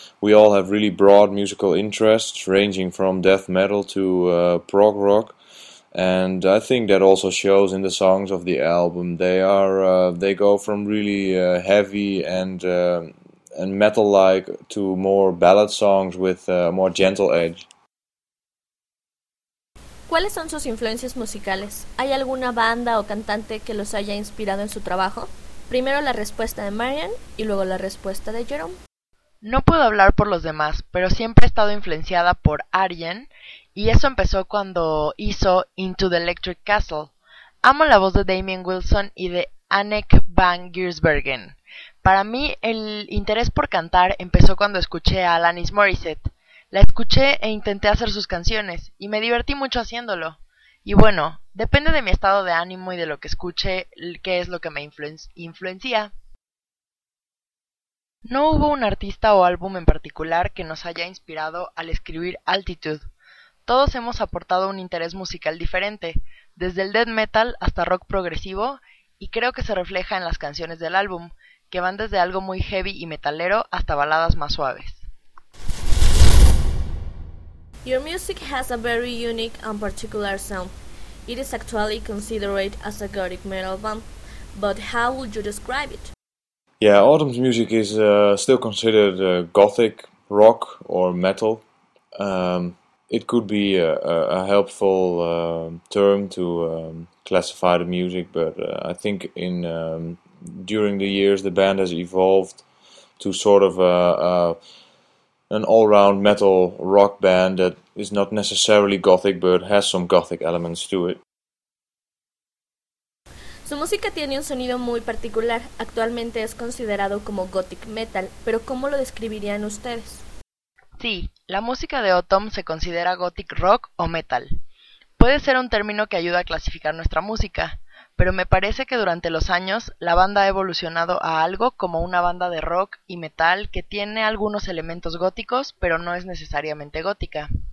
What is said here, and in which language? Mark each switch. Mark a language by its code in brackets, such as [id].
[en] We all have really broad musical interests, ranging from death metal to prog rock. And I think that also shows in the songs of the album. They are they go from really heavy and metal-like to more ballad songs with a more gentle edge. [es] ¿Cuáles son sus influencias musicales? ¿Hay alguna banda o cantante que los haya inspirado en su trabajo? Primero la respuesta de Marian y luego la respuesta de Jerome. No puedo hablar por los demás, pero siempre he estado influenciada por Arjen, y eso empezó cuando hizo Into the Electric Castle. Amo la voz de Damien Wilson y de Anneke van Giersbergen. Para mí, el interés por cantar empezó cuando escuché a Alanis Morissette. La escuché e intenté hacer sus canciones, y me divertí mucho haciéndolo. Y bueno, depende de mi estado de ánimo y de lo que escuche, qué es lo que me influencia. No hubo un artista o álbum en particular que nos haya inspirado al escribir Altitude. Todos hemos aportado un interés musical diferente, desde el death metal hasta rock progresivo, y creo que se refleja en las canciones del álbum, que van desde algo muy heavy y metalero hasta baladas más suaves. [en] Your music has a very unique and particular sound. It is actually considered as a gothic metal band, but how would you describe it? Yeah, Autumn's music is still considered gothic rock or metal. It could be a helpful term to classify the music, but I think in during the years the band has evolved to sort of an all-round metal rock band that is not necessarily gothic, but has some gothic elements to it. [es] Su música tiene un sonido muy particular. Actualmente es considerado como gothic metal, pero ¿cómo lo describirían ustedes? Sí, la música de Autumn se considera gothic rock o metal. Puede ser un término que ayuda a clasificar nuestra música, pero me parece que durante los años la banda ha evolucionado a algo como una banda de rock y metal que tiene algunos elementos góticos, pero no es necesariamente gótica.